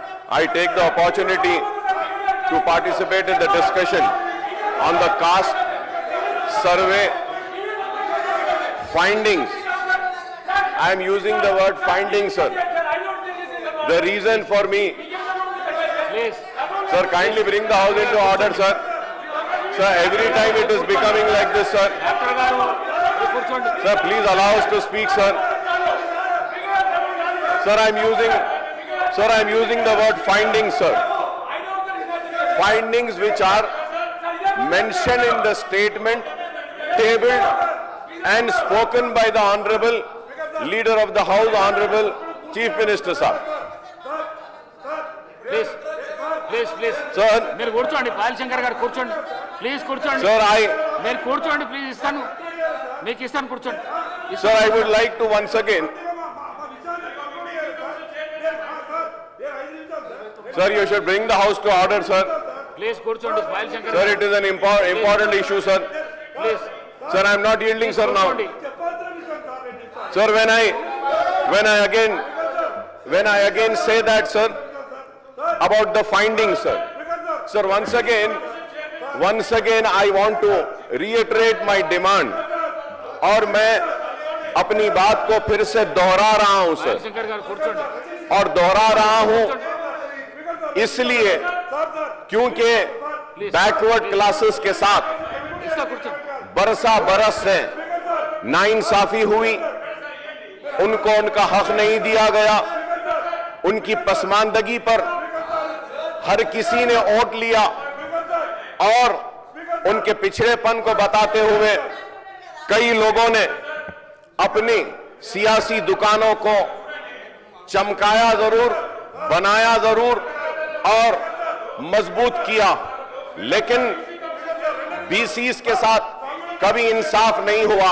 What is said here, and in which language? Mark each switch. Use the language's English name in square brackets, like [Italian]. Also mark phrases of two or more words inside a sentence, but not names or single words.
[English] I take the opportunity to participate in the discussion on the caste survey findings. I am using the word findings, sir. The reason for me, Please. sir, kindly bring the house into order, sir. Sir, every time it is becoming like this, sir. [Telugu] డాక్టర్ గారు కూర్చోండి. [English] Sir, please allow us to speak, sir. Sir, I am using the word findings, sir. Findings which are mentioned in the statement, tabled and spoken by the Honorable Leader of the House, Honorable Chief Minister, sir. please please please Sir, [Telugu] మీరు కూర్చోండి. పాయల్ శంకర్ గారు కూర్చోండి. ప్లీజ్ కూర్చోండి. [English] sir, [Telugu] మీరు కూర్చోండి ప్లీజ్. ఇస్తాను మీకు ఇస్తాను కూర్చోండి. [English] sir, I would like to once again, sir, you should bring the house to order, sir. [Telugu] ప్లీజ్ కూర్చోండి. పాయల్ శంకర్ [English] Sir, [Telugu] గారు [English] it is an important issue, sir. ప్లీజ్ Sir, I am not yielding, sir, now. [Telugu] కూర్చోండి. [English] Sir, when I again say that, sir, about the findings, sir. Sir, once again, I want to reiterate my demand. [Urdu] اور میں اپنی بات کو پھر سے دہرا رہا ہوں, [English] sir. [Telugu] పాయల్ శంకర్ గారు కూర్చోండి. [Urdu] اور دہرا رہا ہوں اس لیے کیونکہ [English] backward classes [Urdu] کے ساتھ [Telugu] ఇస్తా కూర్చోండి. [Urdu] برسا برس سے ناانصافی ہوئی، ان کو ان کا حق نہیں دیا گیا, ان کی پسماندگی پر ہر کسی نے ووٹ لیا اور ان کے پچھڑے پن کو بتاتے ہوئے کئی لوگوں نے اپنی سیاسی دکانوں کو چمکایا ضرور، بنایا ضرور اور مضبوط کیا، لیکن بی سی س کے ساتھ کبھی انصاف نہیں ہوا.